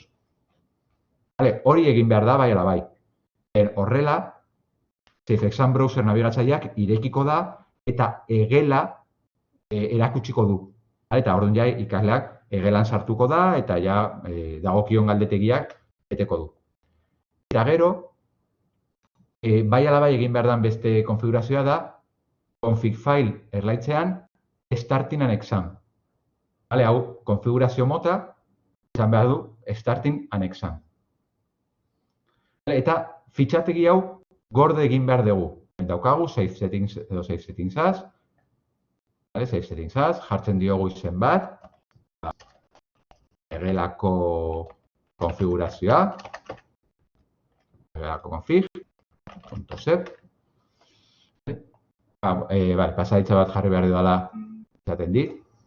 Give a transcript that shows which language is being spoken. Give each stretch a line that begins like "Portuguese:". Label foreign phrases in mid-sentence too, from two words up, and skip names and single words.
Basque: Hori egin behar da bai ala bai. Horrela, SafeExam Browser nabigatzaileak irekiko da eta egela erakutsiko du. Eta orduan ja ikasleak egelan sartuko da eta ja dagokion galdetegiak beteko du. Eta gero, bai ala bai egin behar den beste konfigurazioa da
English: config file
Basque: erlaitzean
English: starting an exam.
Basque: Hau, konfigurazio mota, izan behar du
English: starting an exam.
Basque: Eta fitxategi hau gorde egin behar dugu.
English: Daukagu save settings edo save settings as. Save settings as,
Basque: jartzen diogu izen bat. Egelako konfigurazioa. Egelako config. .sep. Pasaitza bat jarri behar dudala izaten dit.